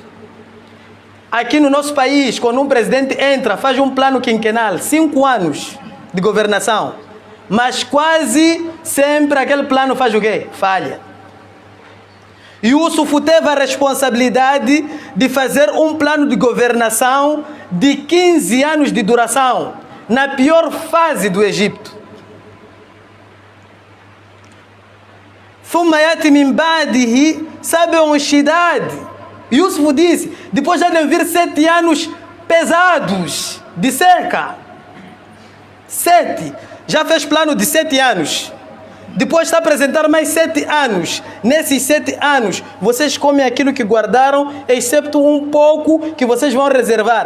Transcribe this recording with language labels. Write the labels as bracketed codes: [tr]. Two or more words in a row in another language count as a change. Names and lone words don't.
[pt] Aqui no nosso país, quando um presidente entra, faz um plano quinquenal, 5 anos de governação, mas quase sempre aquele plano faz o quê? Falha. Yusuf teve a responsabilidade de fazer um plano de governação de 15 anos de duração, na pior fase do Egito. [ar] ثم يأتي من بعده 7 شداد. [pt] Yusuf disse, depois já devem vir 7 anos pesados de seca. 7. Já fez plano de 7 anos. Depois está a apresentar mais 7 anos. Nesses 7 anos, vocês comem aquilo que guardaram, excepto um pouco que vocês vão reservar.